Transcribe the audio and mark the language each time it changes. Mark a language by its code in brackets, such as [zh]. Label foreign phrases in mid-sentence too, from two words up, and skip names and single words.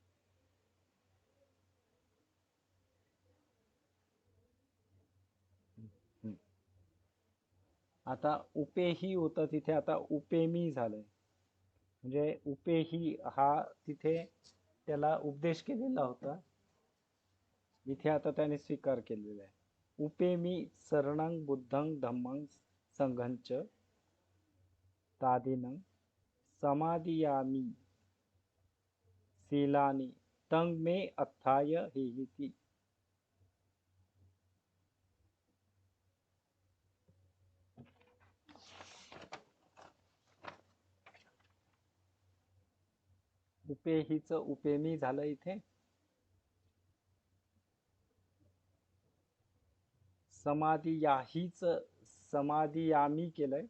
[mr] हम्म. आता उपेही होतं तिथे आता उपेमी झालंय. म्हणजे उपेही हा तिथे त्याला उपदेश केलेला होता. इथे आता त्याने स्वीकार केलेला आहे. [pi] उपेमी शरणं बुद्धं धम्मं संघंच तादीनं समादियामी शीलानि तं मे अथाय हेहि ती. [mr] उपेहीच उपेमी झालं इथे. समाधियाहीच समाधियामी केलंय.